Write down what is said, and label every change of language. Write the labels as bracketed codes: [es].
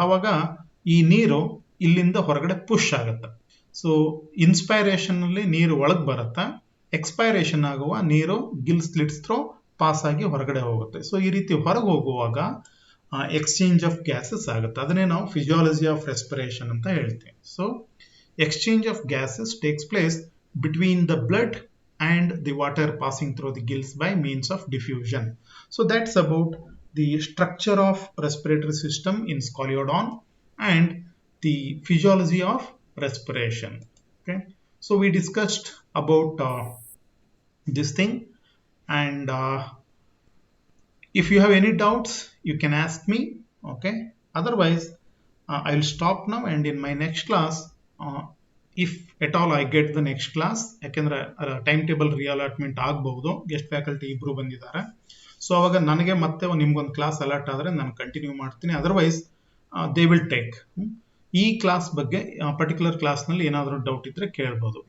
[kn] ಆವಾಗ ಈ ನೀರು ಇಲ್ಲಿಂದ ಹೊರಗಡೆ ಪುಷ್ ಆಗುತ್ತೆ. ಸೊ ಇನ್ಸ್ಪೈರೇಷನ್ ಅಲ್ಲಿ ನೀರು ಒಳಗೆ ಬರುತ್ತೆ, ಎಕ್ಸ್ಪೈರೇಷನ್ ಆಗುವ ನೀರು ಗಿಲ್ ಸ್ಲಿಟ್ಸ್ ಥ್ರೂ ಪಾಸ್ ಆಗಿ ಹೊರಗಡೆ ಹೋಗುತ್ತೆ. ಸೊ ಈ ರೀತಿ ಹೊರಗೆ ಹೋಗುವಾಗ ಎಕ್ಸ್ಚೇಂಜ್ ಆಫ್ ಗ್ಯಾಸಸ್ ಆಗುತ್ತೆ. ಅದನ್ನೇ ನಾವು ಫಿಸಿಯಾಲಜಿ ಆಫ್ ರೆಸ್ಪಿರೇಷನ್ ಅಂತ ಹೇಳ್ತೀವಿ. [en] So exchange of gases takes place between the blood and the water passing through the gills by means of diffusion. So that's about the structure of respiratory system in Scoliodon and the physiology of respiration. Okay, so we discussed about this thing, and if you have any doubts you can ask me. Okay, otherwise I'll stop now, and in my next class, if at all I get the next class, [kn] ಯಾಕೆಂದ್ರೆ time table ರಿಅಲಾಟ್ಮೆಂಟ್ ಆಗಬಹುದು, guest faculty ಇಬ್ರು ಬಂದಿದ್ದಾರೆ. So ಅವಾಗ ನನಗೆ ಮತ್ತೆ ನಿಮ್ಗೊಂದು class alert ಆದ್ರೆ ನಾನು ಕಂಟಿನ್ಯೂ ಮಾಡ್ತೀನಿ, [en] Otherwise they will take. [kn] ಈ ಕ್ಲಾಸ್ ಬಗ್ಗೆ ಪರ್ಟಿಕ್ಯುಲರ್ ಕ್ಲಾಸ್ ನಲ್ಲಿ ಏನಾದರೂ ಡೌಟ್ ಇದ್ರೆ ಕೇಳಬಹುದು.